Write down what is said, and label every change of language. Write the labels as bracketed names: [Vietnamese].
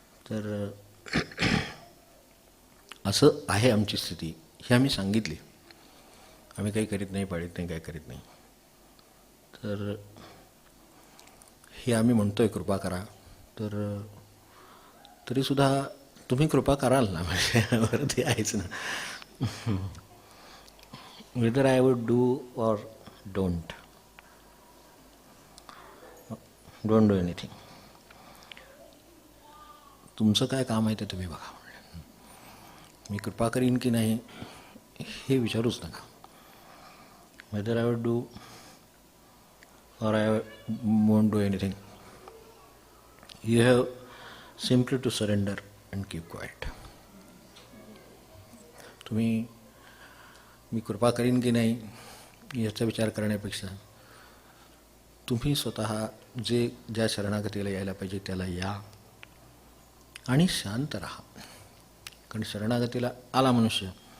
[Marathi] तर असं आहे आमची स्थिती, ही आम्ही सांगितली. आम्ही काही करीत नाही, पाळीत नाही, काही करीत नाही. तर हे आम्ही म्हणतोय कृपा करा, तर तरीसुद्धा तुम्ही कृपा कराल ना, म्हणजे ते आहेच ना. [English] whether I would do or don't do anything. [Marathi] तुमचं काय काम आहे ते तुम्ही बघा. मी कृपा करीन की नाही हे विचारूच नका. [English] whether I would do or I won't do anything, you have simply to surrender and keep quiet. [Marathi] तुम्ही मी कृपा करीन की नाही याचा विचार करण्यापेक्षा तुम्ही स्वतः ज्या शरणागतीला यायला पाहिजे त्याला या आणि शांत राहा. कारण शरणागतीला आला मनुष्य